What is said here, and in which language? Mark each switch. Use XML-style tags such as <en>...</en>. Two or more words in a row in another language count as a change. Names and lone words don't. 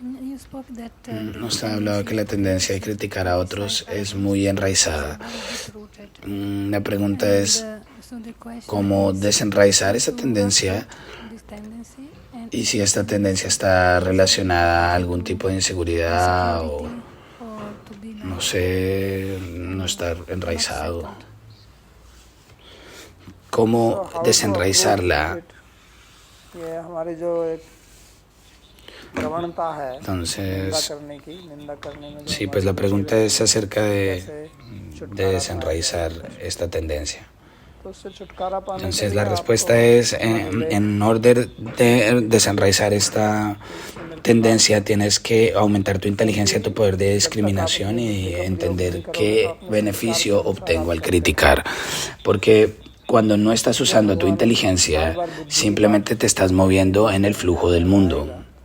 <en>you spoke that</en> <es>Nos ha hablado que la tendencia de criticar a otros es muy enraizada. La pregunta es cómo desenraizar esa tendencia y si esta tendencia está relacionada a algún tipo de inseguridad o, no sé, no estar enraizado. ¿Cómo desenraizarla?</es> <hi>ये हमारी जो एक प्रवणता है निंदा</hi> <es>Entonces,</es> <hi>करने की, निंदा करने में जो</hi> <es>sí, pues la pregunta es acerca de desenraizar esta tendencia.</es> <hi>तो उससे छुटकारा पाने के</hi> <es>Entonces</es> <hi>लिए</hi> <es>la</es> <hi>आपको</hi> <es>respuesta es, en orden de desenraizar esta tendencia, tienes que aumentar tu inteligencia, tu poder de discriminación y entender qué beneficio obtengo al criticar. Porque cuando no estás usando tu inteligencia, simplemente te estás moviendo en el flujo del mundo.</es>